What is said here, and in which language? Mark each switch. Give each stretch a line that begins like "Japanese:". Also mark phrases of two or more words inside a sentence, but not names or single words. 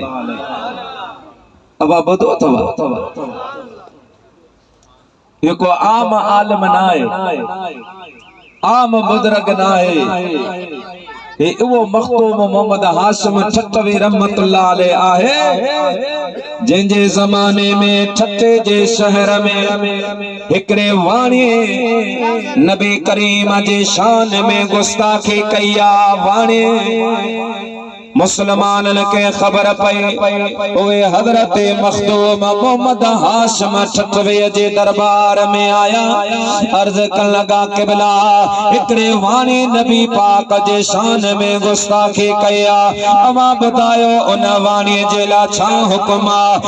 Sindhi: अबा ॿुधो अथव हिकु आम आलिम न आहे, आम बुज़ुर्ग न आहे, हे वो मखदूम मोहम्मद हाशिम ठठवी रहमतुल्लाह अलैहि आहे जंहिंजे ज़माने में ठठे जे शहर में हिकिड़े वाणी नबी करीम जे शान में गुस्ताखी कई आहे। वाणी मुसलमानन के खबर पई ओए हजरत मखदूम मोहम्मद हाशिम ठठवी जे दरबार में आया। अर्ज कन लगा क़िबला हिकिड़े वाणी नबी पाक जे शान में गुस्ताखी कया। अमा ॿुधायो उन वाणी जे लाइ छा हुकुम आहे।